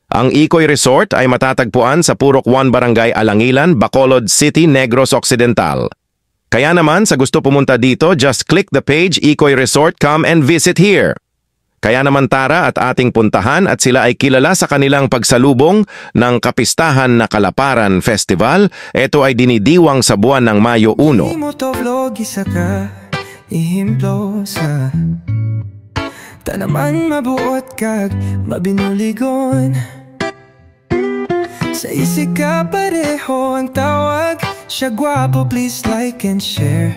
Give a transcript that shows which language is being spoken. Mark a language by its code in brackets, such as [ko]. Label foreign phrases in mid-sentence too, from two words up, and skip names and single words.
[tl] Ang Ikoy Resort ay matatagpuan sa Purok 1 Barangay Alangilan, Bacolod City, Negros Occidental. Kaya naman sa gusto pumunta dito, [en] just click the page Ikoy Resort, come and visit here. [tl] Kaya naman tara at ating puntahan at sila ay kilala sa kanilang pagsalubong ng kapistahan na Kalaparan Festival. Ito ay dinidiwang sa buwan ng Mayo 1. [hil] Motovlog isa ka, ihimplo sa tanaman mabuot kag mabinuligon. Sa isig ka pareho ang tawag, siya gwapo, [en] please like and share.